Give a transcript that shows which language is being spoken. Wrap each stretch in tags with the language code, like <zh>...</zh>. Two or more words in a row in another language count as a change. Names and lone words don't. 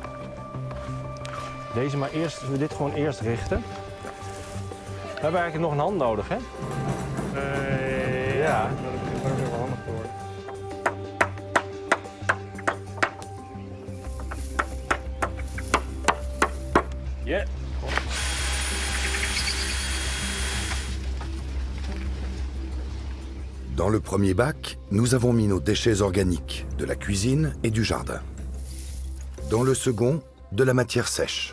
<nl>Deze maar eerst, we dit gewoon eerst richten. We hebben eigenlijk nog een hand nodig, hè? Ja. Dat is wel handig voor. Ja.</nl> <fr>Dans le premier bac, nous avons mis nos déchets organiques, de la cuisine et du jardin. Dans le second, de la matière sèche.</fr>